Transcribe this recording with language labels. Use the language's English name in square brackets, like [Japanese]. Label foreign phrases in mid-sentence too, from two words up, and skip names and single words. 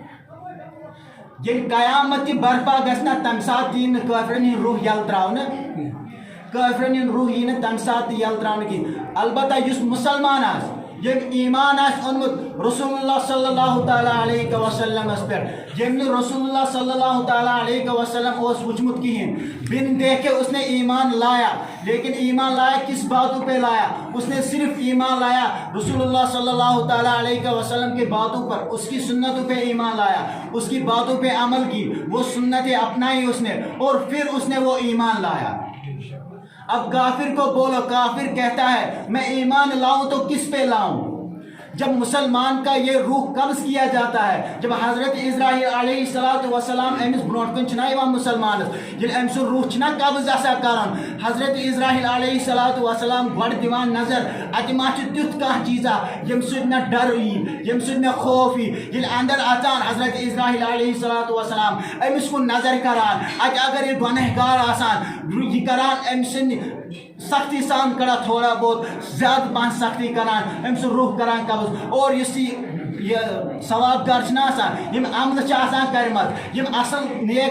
[Kashmiri] ییٚلہِ قیامت تہِ برپا گژھِ نا تمہِ ساتہٕ یی نہٕ کٲفرن ہِنٛدۍ روح یلہٕ ترٛاونہٕ کٲفرن ہُنٛد روح یی نہٕ تمہِ ساتہٕ تہِ یلہٕ ترٛاونہٕ کِہینۍ البتہ یُس مُسلمان آسہِ ییٚمۍ ایٖمان آسہِ اوٚنمُت رسول اللہ صلی اللہ تعالیٰ علیہ وسلمس پٮ۪ٹھ ییٚمۍ نہٕ رسول اللہ صلی اللہ تعالیٰ علیہ وسلم اوس وٕچھمُت کِہینۍ [Urdu] بن دیکھے اس نے ایمان لایا لیکن ایمان لایا کس باتوں پہ لایا اس نے صرف ایمان لایا رسول اللہ صلی اللہ تعالیٰ علیہ وسلم کے باتوں پر اس کی سنتوں پہ ایمان لایا اس کی باتوں پہ عمل کی وہ سنتیں اپنائی اس نے اور پھر اس نے وہ ایمان لایا اب کافر کو بولو کافر کہتا ہے میں ایمان لاؤں تو کس پہ لاؤں جب مسلمان کا یہ روح قبض کیا جاتا ہے جب [Kashmiri] حضرت اسرائیل علیہ الصلوۃ والسلام امس برونٛٹھ کُن چھُنہ یِوان مُسلمانس ییٚلہِ أمۍ سُنٛد روح چھُنہ قبض آسان کران حضرت اسرائیل علیہ الصلوۃ والسلام گۄڈٕ دِوان نظر اَتہِ ما چھُ تیُتھ کانٛہہ چیٖزا ییٚمہِ سۭتۍ مےٚ ڈر یی ییٚمہِ سۭتۍ مےٚ خوف یی ییٚلہِ اندر اژان حضرت اسرائیل علیہ الصلوۃ والسلام أمِس کُن نظر کران اَتہِ اگر یہِ گۄنہگار آسان یہِ کران أمۍ سٕنٛدِ سختی سان کڑان تھوڑا بہت زیادٕ پہن سختی کران أمۍ سُنٛد روح کران قبض اور یُس یہِ ثواب گار چھِنہ آسان یِم عملہٕ چھِ آسان کٔرمٕژ یِم اصل نیک